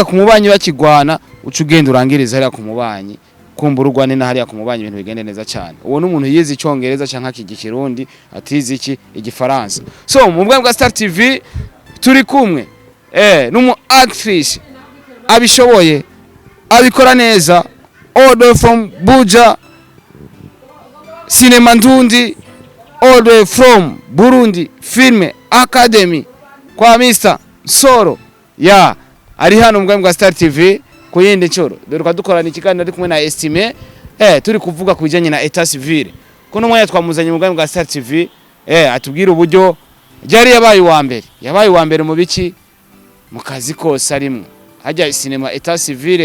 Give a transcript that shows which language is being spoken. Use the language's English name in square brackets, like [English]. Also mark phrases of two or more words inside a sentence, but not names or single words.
[Rundi] ku mubanyi bakigwana ucugenda urangiriza hariya ku mubanyi kumbura urwane na hariya ku mubanyi ibintu bigende neza cyane uwo n'umuntu yize icongereza canka kigikirundi atize iki igifaransa so mu bwa Star TV turi kumwe n'umu actrice abishoboye abikora neza [English] all the way from [Rundi] Buja Cinema Ndundi [English] all the way from [Rundi] Burundi Film Academy kwa Mr. Soro ari hano mbwa Star TV kuyindi ncoro dore dukorana ikiganiro ari kumwe na Estime turi kuvuga kubijanye na [French] Etat Civil [Rundi] kuno mwanya twamuzanye mbwa Star TV atubwira uburyo jari yabaye wa mbere mu biki mu kazi kose arimwe hajya cinema [French] Etat Civil